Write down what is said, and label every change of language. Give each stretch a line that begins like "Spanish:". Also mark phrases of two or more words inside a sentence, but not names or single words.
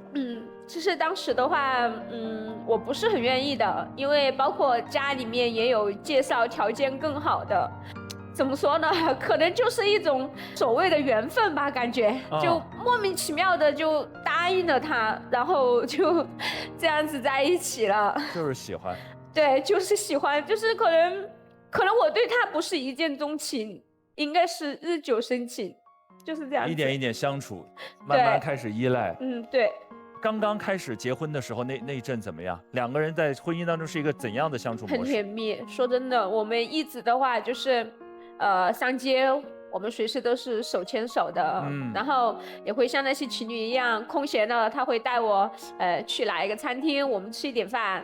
Chinese: 其實當時的話，我不是很願意的，因為包括家裡面也有介紹條件更好的，怎麼說呢？可能就是一種所謂的緣分吧，感覺就莫名其妙的就答應了他，然後就這樣子在一起了。就是喜歡。對，就是喜歡，就是可能我對他不是一見鍾情，應該是日久生情，就是這樣子。一點一點相處，慢慢開始依賴。對。剛剛開始結婚的時候，那一陣怎麼樣？兩個人在婚姻當中是一個怎樣的相處模式？很甜蜜。說真的，我們一直的話就是，上街我們隨時都是手牽手的，然後也會像那些情侶一樣，空閒了他會帶我去哪一個餐廳，我們吃一點飯。